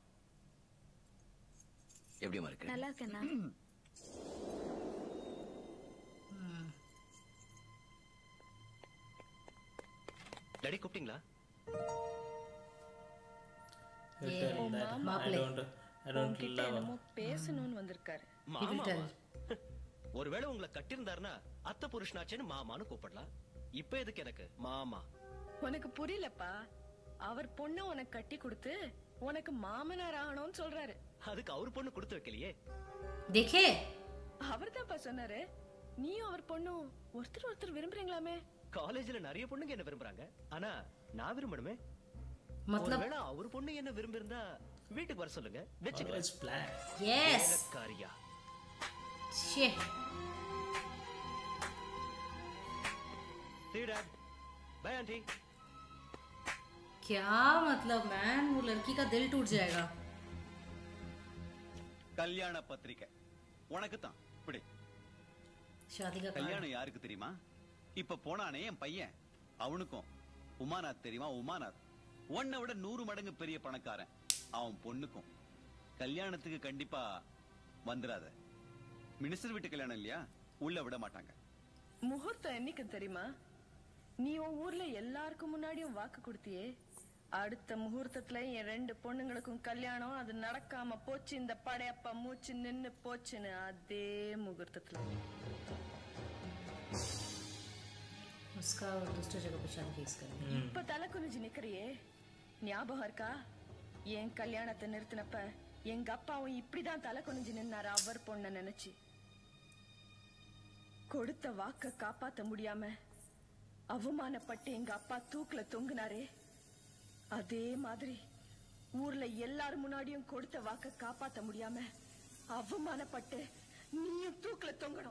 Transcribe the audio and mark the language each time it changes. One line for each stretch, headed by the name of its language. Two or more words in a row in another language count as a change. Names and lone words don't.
Tamil: எப்படிமா இருக்கு? நல்லா இருக்கேண்ணா. டாடி கூப்பிட்டீங்களா? மாப்பிள்ளை
English: I don't
Tamil: உன்கிட்ட
English: love her.
Tamil: என்னமோ பேசணும்னு வந்திருக்காரு. ஒருவேளை உங்களை கட்டியிருந்தாருன்னா அத்தை புருஷனாச்சேன்னு மாமான்னு கூப்பிடலாம். இப்ப எதுக்கு எனக்கு மாமா? உனக்கு புரியலப்பா, அவர் பொண்ணு உனக்கு கட்டி கொடுத்து உனக்கு மாமனார் ஆகணும்னு சொல்றாரு. அதுக்கு அவர் பொண்ணு கொடுத்து வைக்கலையே.
Hindi: देखे
Tamil: அவர் தான்ப்பா சொன்னாரு, நீயும் அவர் பொண்ணும் ஒருத்தர் ஒருத்தர் விரும்புறீங்களாமே. காலேஜ்ல நிறைய பொண்ணுங்க என்ன விரும்புறாங்க, ஆனா நான் விரும்பணுமே.
Hindi: मतलब
Tamil: ஒருவேளை அவர் பொண்ணு என்ன விரும்பியிருந்தா வீட்டுக்கு வர சொல்லுங்க, வெச்சுக்கிறேன்.
English: Always plan. yes
Tamil: காரியா
English: shit See you, Dad. Bye, Auntie.
Hindi: क्या मतलब मैन, वो लड़की का दिल टूट जाएगा.
Tamil: கல்யாண பத்திரிக்கை உனக்கு தான். இப்படி
Hindi: शादी का कार्ड.
Tamil: கல்யாணம் யாருக்கு தெரியுமா? இப்ப போனானே என் பையன், அவனுக்கும். உமாநாத் தெரியுமா? உமாநாத் உன்னை விட 100 மடங்கு பெரிய பணக்காரன். அவன் பொண்ணுக்கும். கல்யாணத்துக்கு கண்டிப்பா வந்துடாத. மினிஸ்டர் வீட்டு கல்யாணம் இல்லையா, உள்ள விட மாட்டாங்க. முகூர்த்தம் என்னைக்கு தெரியுமா? நீ உன் ஊர்ல எல்லாருக்கும் முன்னாடியும் வாக்கு கொடுத்தியே, அடுத்த முகூர்த்தத்துல என் 2 பொண்ணுங்களுக்கும் கல்யாணம், அது நடக்காம போச்சு, இந்த படையப்பா மூச்சு நின்னு போச்சுன்னு அதே முகூர்த்தத்துல.
Hindi: उसका और दूसरी जगह पे शादी फिक्स करेंगे.
Tamil: இப்ப தலை குனிஞ்சு நிக்கிறியே, ஞாபகம் இருக்கா? என் கல்யாணத்தை நிறுத்தினப்ப எங்க அப்பாவும் இப்படிதான் தலை குனிஞ்சு நின்னாரு அவர் பொண்ண நினைச்சு. கொடுத்த வாக்க காப்பாத்த முடியாம அவமானப்பட்டு எங்க அப்பா தூக்குல தொங்குனாரே, அதே மாதிரி ஊர்ல எல்லாரும் முன்னாடியும் கொடுத்த வாக்க காப்பாத்த முடியாம அவமானப்பட்டு நீயும் தூக்குல தொங்கணும்.